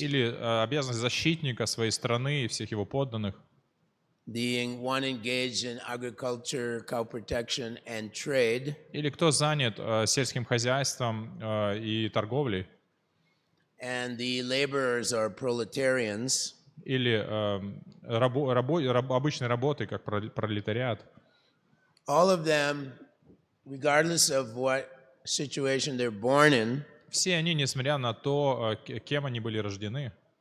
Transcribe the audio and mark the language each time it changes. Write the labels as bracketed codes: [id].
[ru] или обязанность защитника своей страны и всех его подданных, [en] the one engaged in agriculture, cow protection, and trade, [ru] или кто занят сельским хозяйством и торговлей, [en] and the laborers are proletarians, [ru] или обычной работой, как пролетариат. [en] all of them, regardless of what situation they're born in, [ru] Все они, несмотря на то, кем они были рождены,